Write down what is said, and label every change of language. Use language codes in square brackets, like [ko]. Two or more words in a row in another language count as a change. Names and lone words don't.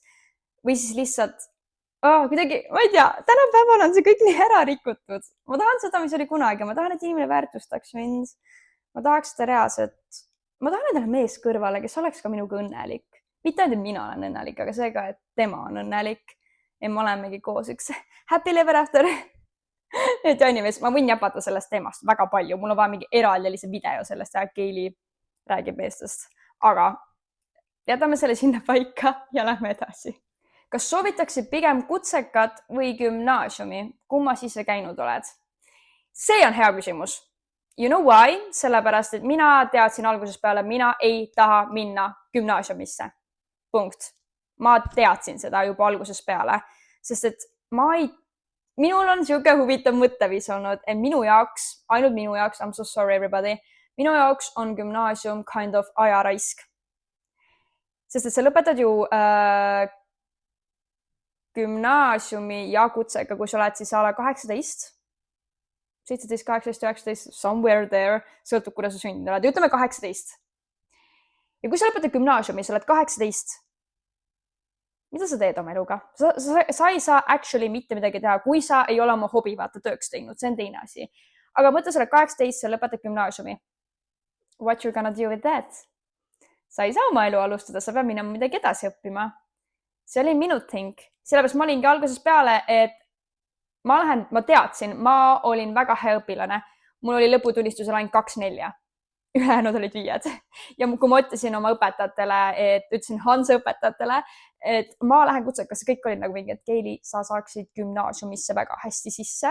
[et] Või siis lihtsalt, kuidagi, ma ei tea, tänapäeval on see kõik nii ära rikutud. Ma tahan seda, mis oli kunagi, ma tahan, et inimene väärtustaks mind. Ma tahaks seda reaalselt, ma tahan endale mees kõrvale, kes oleks ka minuga õnnelik. Mitte ainult, et mina olen õnnelik, aga see ka, et tema on õnnelik. Ja me olemegi koos üks [en] happy live after. [et] Et anyways, ma võin jäpata sellest teemast väga palju, mul on vaja mingi eraldi video sellest ja Keili räägib meestest, aga jätame selle sinna paika ja lähme edasi. Kas soovitaksid pigem kutsekat või gümnaasiumi? Kumma sisse käinud oled? See on hea küsimus. [en] You know why? [et] Sellepärast, et mina teadsin algusest peale, mina ei taha minna gümnaasiumisse. Punkt. Ma teadsin seda juba algusest peale, sest et minul on siuke huvitav mõtteviis olnud, et minu jaoks, ainult minu jaoks, [en] I'm so sorry everybody, [et] minu jaoks on gümnaasium [en] kind of [et] ajaraisk. Sest et sa lõpetad ju gümnaasiumi ja kutsega, kui sa oled siis ala 18, 17, 18, 19, [en] somewhere there, [et] sõltub, kuidas sa sündinud oled. Ütleme 18. Ja kui sa lõpetad gümnaasiumi, sa oled 18, mida sa teed oma eluga? Sa ei saa actually mitte midagi teha, kui sa ei ole oma hobi vaata tööks teinud, see on teine asi. Aga mõtle, sa oled 18, sa lõpetad gümnaasiumi. [en] What you're gonna do with that? [et] Sa ei saa oma elu alustada, sa pead minema midagi edasi õppima. See oli minu think. Sellepärast ma olingi algusest peale, et ma teadsin, ma olin väga hea õpilane. Mul oli lõputunnistusel ainult 2-4. Ülejäänud olid 5. Ja kui ma ütlesin oma õpetajatele, ütlesin Hansa õpetajatele, et ma lähen kutsekasse, kõik olid nagu mingi, et Keili, sa saaksid gümnaasiumisse väga hästi sisse.